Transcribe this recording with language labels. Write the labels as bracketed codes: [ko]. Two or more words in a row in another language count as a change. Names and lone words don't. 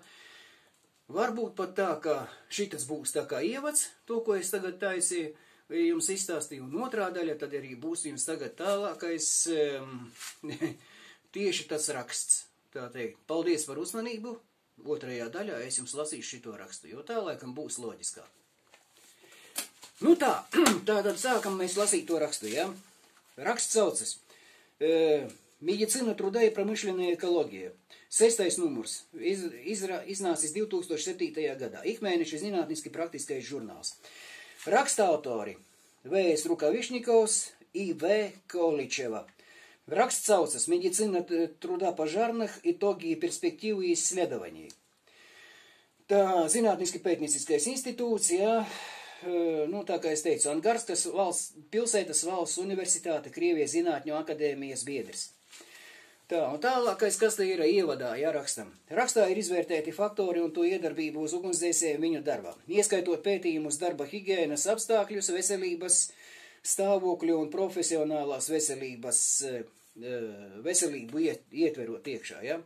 [lv] Varbūt pat tā, ka šitas būs tā kā ievads, to, ko es tagad taisīju, jums izstāstīju, un otrā daļa, tad arī būs jums tagad tālākais tieši tas raksts. Tā teikt, paldies par uzmanību, otrajā daļā es jums lasīšu šito rakstu, jo tā laikam būs loģiskāk. Nu tā, tātad sākam mēs lasīt to rakstu, ja? Raksts saucas Медицина труда и промышленная экология. 6. numurs, iznācis 2007. gadā. Ikmēneša zinātniski praktiskais žurnāls. Raksta autori V.S. Рукавишниковs, I.V. Количева. Raksts saucas Медицина труда пожарных, итоги и перспективы исследований. Tā zinātniski pētnieciskais institūts, jā, nu tā kā es teicu, Angarskas pilsētas valsts universitāte, Krievijas zinātņu akadēmijas biedrs. Tā, un tālākais, kas te ir ievadā, jā, rakstam. Rakstā ir izvērtēti faktori un to iedarbību uz ugunsdzēsēju viņu darbā, ieskaitot pētījumus darba higienas apstākļus, veselības stāvokļu un profesionālās veselību ietverot iekšā, jā.